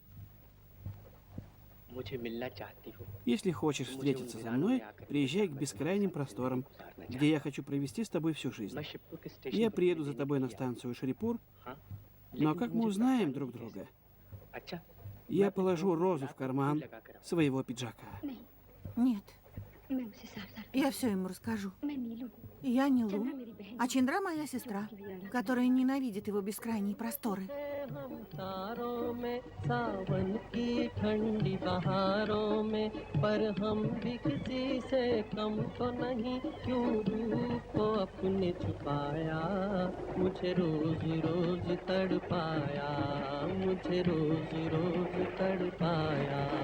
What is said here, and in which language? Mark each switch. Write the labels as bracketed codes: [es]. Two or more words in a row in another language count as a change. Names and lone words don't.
[ru] Если хочешь встретиться со мной, приезжай к бескрайним просторам, где я хочу провести с тобой всю жизнь. Я приеду за тобой на станцию Шрипур, но как мы узнаем друг друга? Я положу розу в карман своего пиджака. Нет, [hi] मैं उसे साफ-साफ [ru] я все ему расскажу. [hi] मैं नीलू [ru] Я не Лу, [hi] चंद्रा मेरी बहन [ru] а Чендра моя сестра, которая ненавидит его бескрайние просторы. [hi] हम तारों में सावन की ठंडी बहारों में पर हम भी किसी से कम तो नहीं क्यों रूप को अपने छुपाया मुझे रोज रोज तड़पाया मुझे रोज रोज तड़पाया